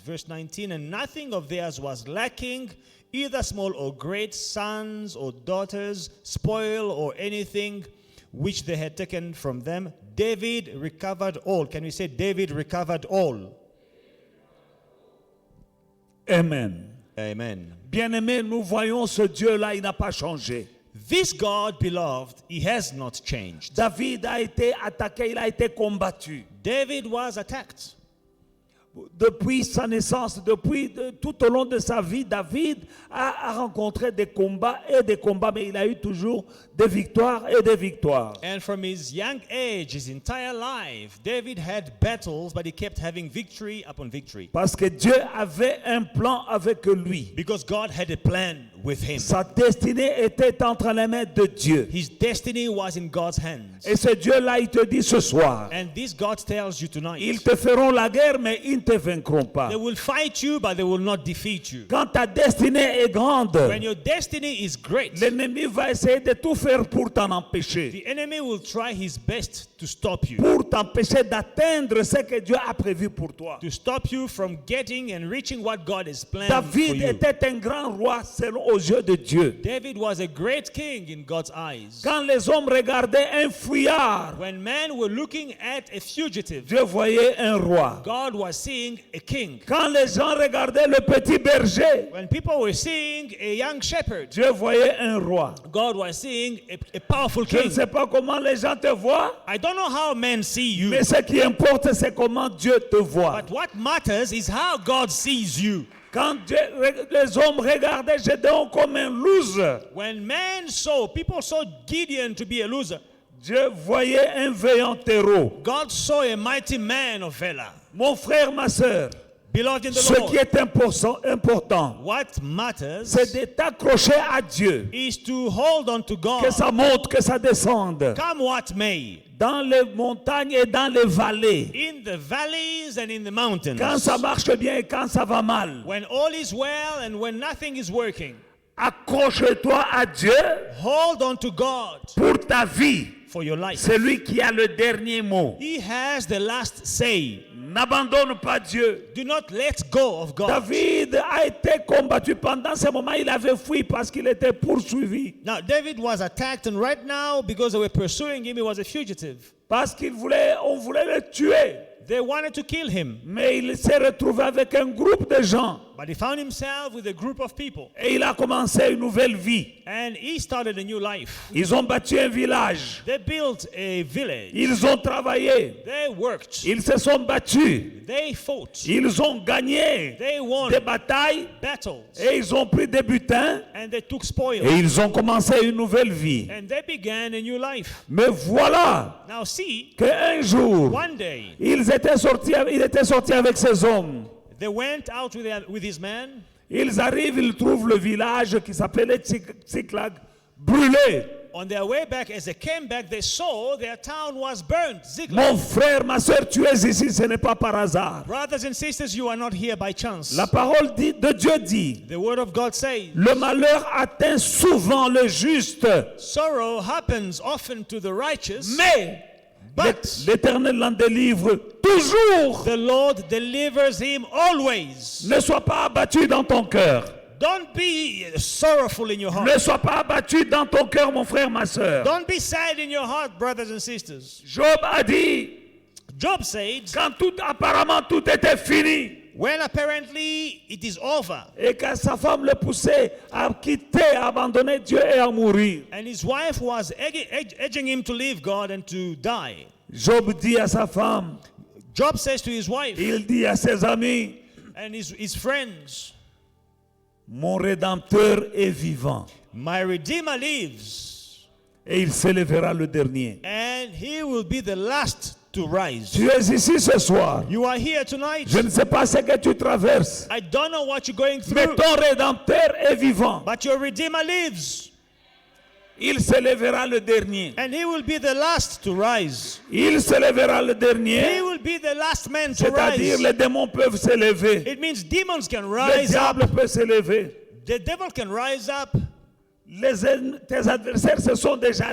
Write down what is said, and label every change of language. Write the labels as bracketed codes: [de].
[en] Verse 19, and nothing of theirs was lacking, either small or great, sons or daughters, spoil or anything which they had taken from them. David recovered all. Can we say David recovered all? Amen. Amen. [fr] Bien-aimés, nous voyons ce Dieu-là, il n'a pas changé. [en] This God, beloved, he has not changed. [fr] David a été attaqué, il a été combattu. [en] David was attacked. [fr] Depuis sa naissance, tout au long de sa vie, David a rencontré des combats, mais il a eu toujours des victoires et des victoires. [en] And from his young age, his entire life, David had battles, but he kept having victory upon victory. [fr] Parce que Dieu avait un plan avec lui. [en] Because God had a plan with him. [fr] Sa destinée était entre les mains de Dieu. [en] His destiny was in God's hands. [fr] Et ce Dieu-là, il te dit ce soir, [en] And this God tells you tonight, [fr] ils te feront la guerre, mais ils ne te vaincront pas. [en] they will fight you, but they will not defeat you. [fr] Quand ta destinée est grande, [en] When your destiny is great, [fr] l'ennemi va essayer de tout faire pour t'en empêcher. [en] the enemy will try his best to stop you. [fr] Pour t'empêcher d'atteindre ce que Dieu a prévu pour toi. [en] To stop you from getting and reaching what God has planned for [fr] David [en] you. [fr] était un grand roi selon aux yeux de Dieu. [en] David was a great king in God's eyes. [fr] Quand les hommes regardaient un fuyard, [en] When men were looking at a fugitive, [fr] Dieu voyait un roi. [en] God was seeing a king. [fr] Quand les gens regardaient le petit berger, [en] When people were seeing a young shepherd, [fr] Dieu voyait un roi. [en] God was seeing a powerful [fr] Je ne [en] king. [fr] sais pas comment les gens te voient, [en] I don't know how men see you, [fr] mais ce qui importe, c'est comment Dieu te voit. [en] but what matters is how God sees you. [fr] Quand les hommes regardaient Gédéon comme un loser, [en] When people saw Gideon to be a loser, [fr] Dieu voyait un vaillant héros. [en] God saw a mighty man of valor. [fr] Mon frère, ma sœur, [en] Beloved in the [fr] Ce [en] Lord, [fr] qui est important, [en] what matters [fr] c'est de t'accrocher à Dieu. [en] is to hold on to [fr] Que [en] God. [fr] ça monte, que ça descende. [en] Come what may, [fr] Dans les montagnes et dans les vallées. [en] in the valleys and in the mountains. [fr] Quand ça marche bien et quand ça va mal. [en] When all is well and when nothing is working, [fr] Accroche-toi à Dieu [en] hold on to God [fr] pour ta vie. [en] for your life. [fr] C'est lui qui a le dernier mot. [en] He has the last say. [fr] N'abandonne pas Dieu. [en] Do not let go of God. [fr] David a été combattu pendant ce moment. Il avait fui parce qu'il était poursuivi. [en] Now, David was attacked, and right now, because they were pursuing him, he was a fugitive. [fr] Parce on voulait le tuer. [en] They wanted to kill him, [fr] Mais il s'est retrouvé avec un groupe de gens. [en] but he found himself with a group of people, [fr] Et il a commencé une nouvelle vie. [en] and he started a new life. [fr] Ils ont bâti un village. [en] They built a village. [fr] Ils ont travaillé. [en] They worked. [fr] Ils se sont battus. [en] They fought. [fr] Ils ont gagné [en] They won [fr] des batailles. [en] battles, [fr] Et ils ont pris des butins. [en] and they took [fr] Et [en] spoil, [fr] ils ont commencé une nouvelle vie. [en] and they began a new life. [fr] Mais voilà [en] Now see, [fr] qu'un jour, [en] one day, [fr] il était sorti avec ses hommes. [en] they went out with his men. [fr] Ils arrivent, ils trouvent le village qui s'appelait Tsiklag brûlé. [en] On their way back, as they came back, they saw their town was burned. Ziklag. [fr] Mon frère, ma soeur, tu es ici, ce n'est pas par hasard. [en] Brothers and sisters, you are not here by chance. [fr] La parole de Dieu dit, [en] The word of God says, [fr] le malheur atteint souvent le juste, [en] sorrow happens often to the righteous, [fr] mais [en] but [fr] l'Éternel l'en délivre toujours. [en] the Lord delivers him always. [fr] Ne sois pas abattu dans ton cœur. [en] Don't be sorrowful in your heart. [fr] Ne sois pas abattu dans ton cœur, mon frère, ma soeur. [en] Don't be sad in your heart, brothers and sisters. [fr] Job a dit, [en] Job said, [fr] quand apparemment tout était fini, [en] when apparently it is over, [fr] et que sa femme le poussait à quitter, à abandonner Dieu et à mourir. [en] and his wife was edging him to leave God and to die. [fr] Job dit à sa femme, [en] Job says to his wife [fr] il dit à ses amis, [en] and his friends, [fr] mon Rédempteur est vivant, [en] my Redeemer lives, [fr] et il s'élèvera le dernier. [en] and he will be the last to rise. [fr] Tu es ici ce soir. [en] You are here tonight. [fr] Je ne sais pas ce que tu traverses, [en] I don't know what you're going [fr] mais [en] through, [fr] ton Rédempteur est vivant. [en] but your Redeemer lives, [fr] Il s'élèvera le dernier. [en] and he will be the last to rise. [fr] Il s'élèvera le [en] He [fr] dernier, [en] will be the last man to [fr] c'est-à-dire [en] rise. [fr] les démons peuvent s'élever. [en] It means demons can [fr] Le [en] rise up. [fr] diable peut s'élever. [en] The devil can rise up. [fr] Tes adversaires se sont déjà